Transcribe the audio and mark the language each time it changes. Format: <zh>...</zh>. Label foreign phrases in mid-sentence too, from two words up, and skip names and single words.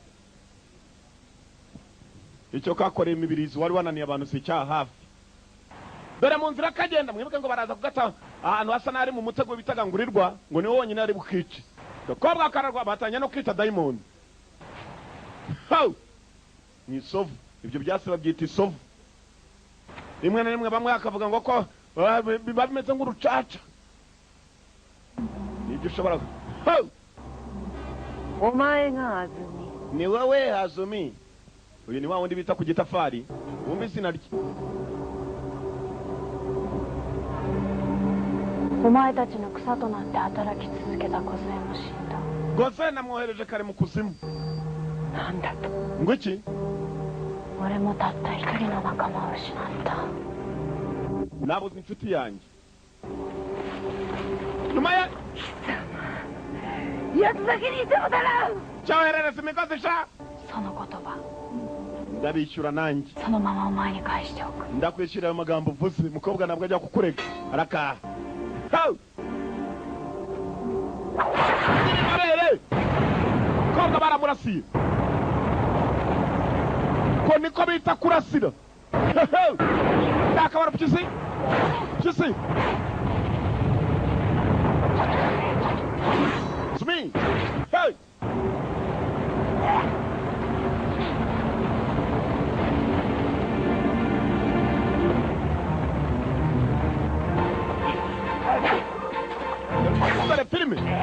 <rw>icyo kakoreye imibirizi wari wananiye abantu si cyaha hafi dore mu nzira kagenda mwibuke ngo baraza kugata ahantu hasa nari mu mutego bitagangurirwa ngo ni wonyine ari bukice kobwa kararwa batanya no kwita diamond ni sovu ibyo byase babyita isovu rimwe na rimwe bamwe akavuga ngo ko biba bimeze nk'urucaca nibyo ushobora</rw> <ja>omae nga Azumi</ja> <rw>ni wowe Azumi uyu ni wa wundi bita ku gitafari wumva izina rye</rw> <ja>お前たちの草となって働き続けた Gozen も死んだ</ja> <rw>Gozen namwohereje kare mu kuzimu</rw> <ja>何だ</ja> <rw>ngo iki</rw> <ja>俺もたった一人の仲間を失った。</ja> <rw>nabuze inshuti yanjye nyuma ya</rw> <ja>奴だけにいてもだな</ja> <rw>cyoherereza imigozi sha</rw> <ja>その言葉</ja> <rw>ndabishyura nanjye</rw> <ja>そのままお前に返しておく。</ja> <rw>ndakwishyura ayo magambo uvuze umukobwa ntabwo ajya kukurega arakaha kobwa baramurasiye ko niko bita kurasira ndakabara pyisi pyisi Zumi hey dare filme</rw>